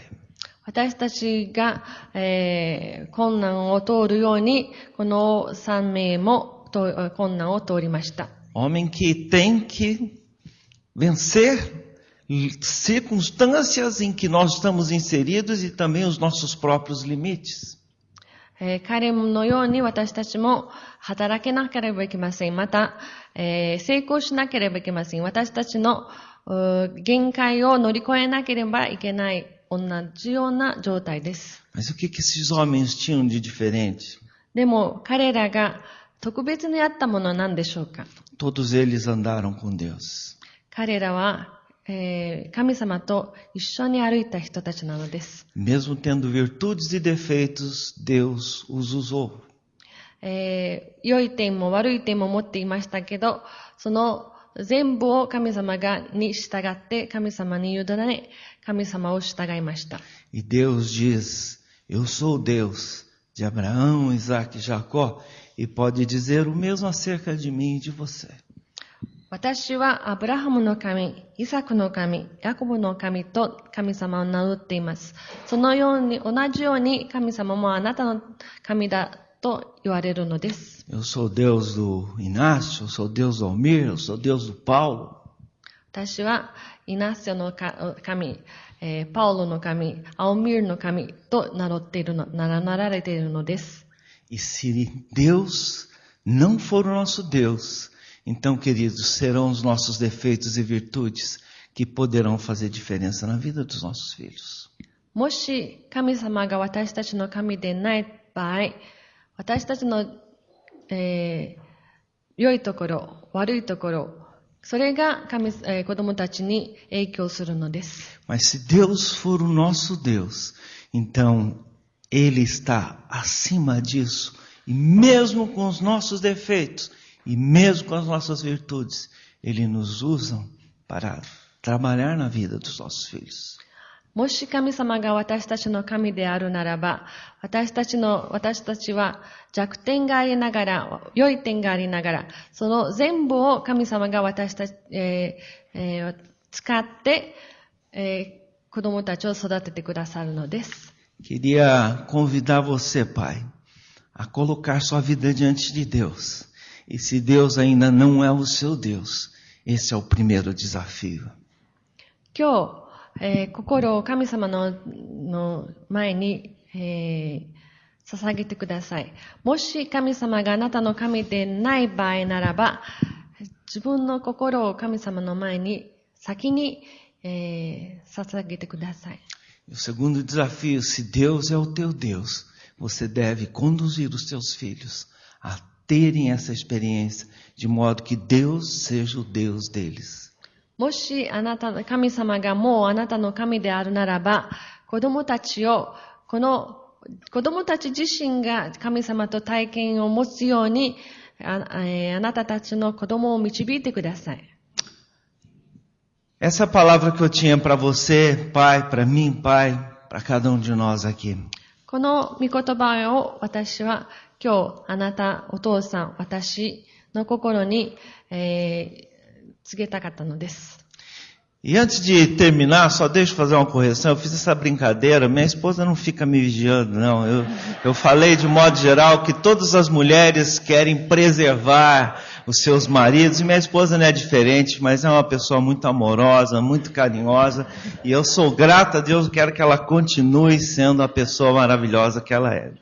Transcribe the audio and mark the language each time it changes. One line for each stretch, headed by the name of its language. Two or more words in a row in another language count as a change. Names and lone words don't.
Japanese: 私たちが、困難を通るように、この3名も困難を通りました。
Portuguese: Homem que tem que vencer circunstâncias em que nós estamos inseridos e também os nossos próprios limites.
Japanese: 彼のように私たちも働けなければいけません。また、成功しなければいけません。私たちの限界を乗り越えなければいけない同じような状態です。
Portuguese: Mas o que esses homens tinham de diferente?
Japanese: でも彼らが特別にあったものは何でしょうか？
Portuguese: Todos eles andaram com Deus.
Japanese: 彼らは神様と一緒に歩いた人たちなのです。
Portuguese: Mesmo tendo virtudes e defeitos, Deus os usou.
Japanese: 良い点も悪い点も持っていましたけど、その全部を神様に従って神様に委ね、神様を従いました。
Portuguese: E Deus diz, eu sou o Deus de Abraão, Isaac e Jacó, e pode dizer o mesmo acerca de mim e de você.
Japanese: 私はアブラハムの神、イサクの神、ヤコブの神と神様を名乗っています。そのように、同じように神様もあなたの神だと言われるのです。
Portuguese: Eu sou o Deus do Inácio, eu sou o Deus do Almir, eu sou o Deus do Paulo.
Japanese: 私はイナシオの神、パウロの神、アオミールの神と名乗られているのです。
Portuguese: E se Deus não for o nosso Deus, então, queridos, serão os nossos defeitos e virtudes que poderão fazer diferença na vida dos nossos filhos.
Japanese: もし神様が私たちの神でない場合、私たちの、良いところ、悪いところ、それが子供たちに影響するのです。
Portuguese: Mas se Deus for o nosso Deus, então Ele está acima disso, e mesmo com os nossos defeitos, e mesmo com as nossas virtudes, Ele nos usa para trabalhar na vida dos nossos filhos.
Japanese: もし神様が私たちの神であるならば、私たちは弱点がありながら、良い点がありながら、その全部を神様が私たち、使って、子供たちを育ててくださるのです。
Portuguese: Queria convidar você, pai, a colocar sua vida diante de Deus. E se Deus ainda não é o seu Deus, esse é o primeiro desafio.
Japanese: 今日、心を神様の前に、捧げてください。もし神様があなたの神でない場合ならば、自分の心を神様の前に先に、捧げてください。
Portuguese: O segundo desafio, se Deus é o teu Deus, você deve conduzir os teus filhos a terem essa experiência, de modo que Deus seja o Deus deles.
Japanese: もし神様がもうあなたの神であるならば、子供たち自身が神様と体験を持つように、あなたたちの子供を導いてください。
Portuguese: Essa palavra que eu tinha para você, pai, para mim, pai, para cada um de nós aqui.
Japanese: この御言葉を私は今日あなた、お父さん、私の心に、告げたかったのです。
Portuguese: E antes de terminar, só deixa eu fazer uma correção. Eu fiz essa brincadeira, minha esposa não fica me vigiando, não. Eu falei de modo geral que todas as mulheres querem preservar os seus maridos, e minha esposa não é diferente, mas é uma pessoa muito amorosa, muito carinhosa, e eu sou grato a Deus, quero que ela continue sendo a pessoa maravilhosa que ela é.